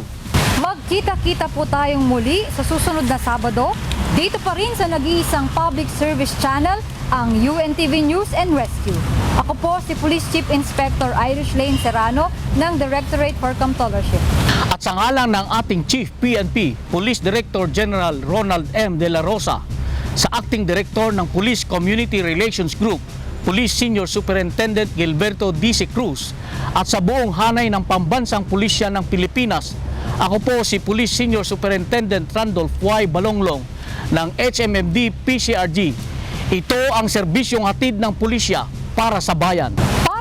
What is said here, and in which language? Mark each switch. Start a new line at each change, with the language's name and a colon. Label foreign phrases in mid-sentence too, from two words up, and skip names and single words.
Filipino: Magkita-kita po tayong muli sa susunod na Sabado, dito pa rin sa nag-iisang
English: public service channel,
Filipino: ang UNTV News and Rescue. Ako po si Police Chief Inspector Irish Lane Serrano ng Directorate for Comptrollership. At sa ngalan ng ating Chief PNP, Police Director General Ronald M. De La Rosa, sa Acting Director ng Police Community Relations Group, Police Senior Superintendent Gilberto D.C. Cruz, at sa buong hanay ng Pambansang Pulisya ng Pilipinas, ako po si Police Senior Superintendent Randolph Y. Balonglong ng HMMD PCRG. Ito ang serbisyong hatid ng pulisya para sa bayan.